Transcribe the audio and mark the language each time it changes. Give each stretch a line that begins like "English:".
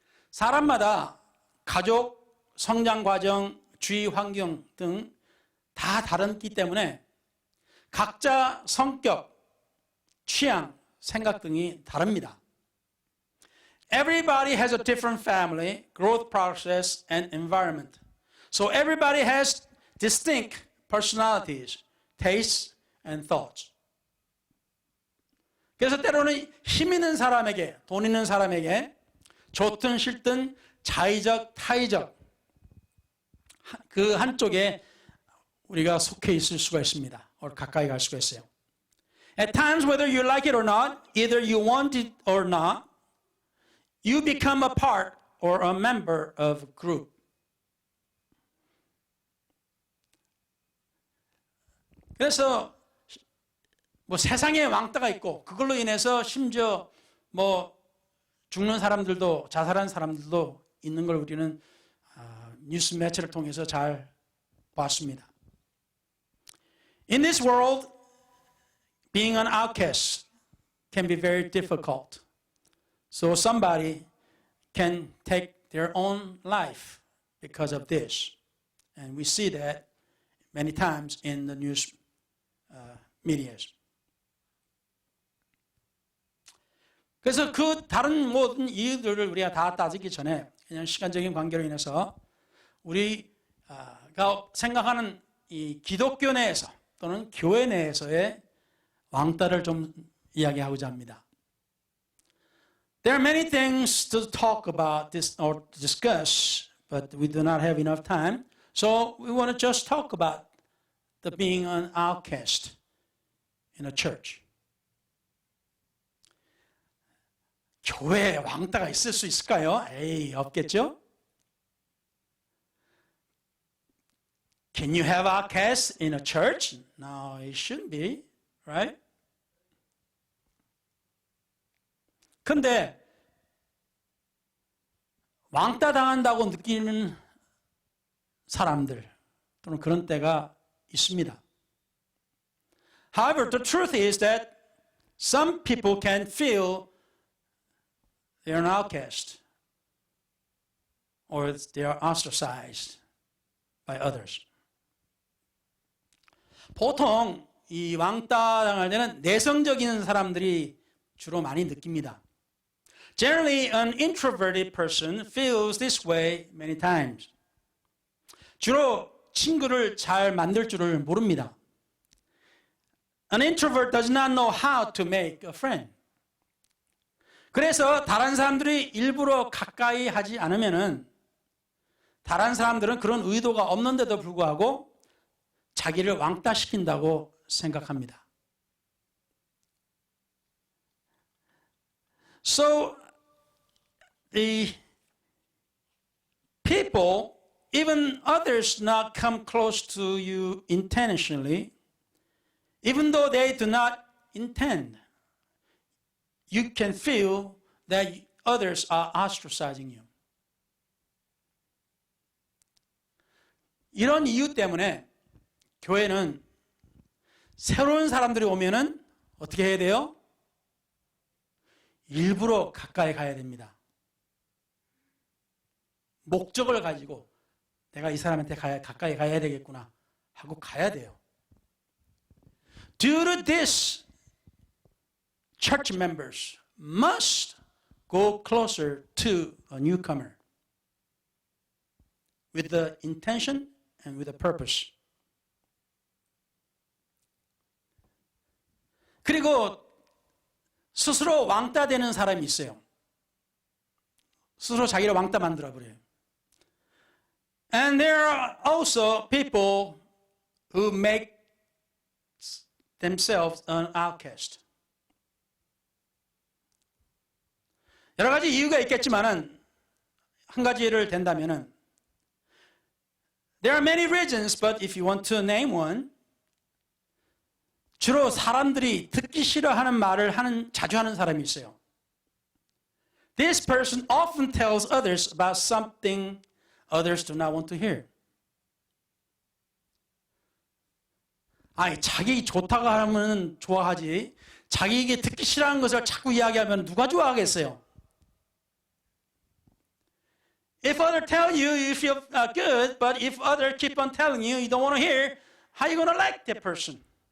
Korean: 사람마다 가족, 성장 과정, 주위 환경 등 다 다르기 때문에 각자 성격, 취향, 생각 등이 다릅니다.
English: Everybody has a different family, growth process, and environment. So everybody has distinct personalities, tastes, and thoughts.
Korean: 그래서 때로는 힘 있는 사람에게, 돈 있는 사람에게 좋든 싫든 자의적, 타의적 그 한쪽에 우리가 속해 있을 수가 있습니다. 가까이 갈 수가 있어요.
English: At times, whether you like it or not, either you want it or not, you become a part or a member of a group.
Korean: 그래서 뭐 세상에 왕따가 있고 그걸로 인해서 심지어 뭐 죽는 사람들도 자살한 사람들도 있는 걸 우리는 뉴스 매체를 통해서 잘 봤습니다.
English: In this world, being an outcast can be very difficult. So somebody can take their own life because of this. And we see that many times in the news medias.
Korean: 그래서 그 다른 모든 이유들을 우리가 다 따지기 전에 그냥 시간적인 관계로 인해서 우리가 생각하는 이 기독교 내에서 또는 교회 내에서의 왕따를 좀 이야기하고자 합니다.
English: There are many things to talk about this or discuss, but we do not have enough time. So we want to just talk about the being an outcast in a church.
Korean: 교회에 왕따가 있을 수 있을까요? 에이, 없겠죠?
English: Can you have outcasts in a church? No, it shouldn't be, right?
Korean: 근데 왕따 당한다고 느끼는 사람들 또는 그런 때가 있습니다.
English: However, the truth is that some people can feel they're an outcast or they are ostracized by others.
Korean: 보통 이 왕따 당할 때는 내성적인 사람들이 주로 많이 느낍니다.
English: Generally, an introverted person feels this way many times.
Korean: 주로 친구를 잘 만들 줄을 모릅니다.
English: An introvert does not know how to make a friend.
Korean: 그래서 다른 사람들이 일부러 가까이 하지 않으면은 다른 사람들은 그런 의도가 없는데도 불구하고 자기를 왕따시킨다고 생각합니다.
English: So the people, even others not come close to you intentionally, even though they do not intend, you can feel that others are ostracizing you.
Korean: 이런 이유 때문에 교회는 새로운 사람들이 오면은 어떻게 해야 돼요? 일부러 가까이 가야 됩니다. 목적을 가지고 내가 이 사람한테 가까이 가야 되겠구나 하고 가야 돼요.
English: Due to this, church members must go closer to a newcomer with the intention and with a purpose.
Korean: 그리고 스스로 왕따 되는 사람이 있어요. 스스로 자기를 왕따 만들어 버려요.
English: And there are also people who make themselves an outcast.
Korean: 여러 가지 이유가 있겠지만은 한 가지를 댄다면은
English: there are many reasons, but if you want to name one,
Korean: 주로 사람들이 듣기 싫어하는 말을 자주 하는 사람이 있어요.
English: This person often tells others about something others do not want to hear.
Korean: 아니, 자기 좋다고 하면 좋아하지. 자기에게 듣기 싫어하는 것을 자꾸 이야기하면 누가 좋아하겠어요?
English: If others tell you, you feel good, but if others keep on telling you, you don't want to hear, how are you going to like that person?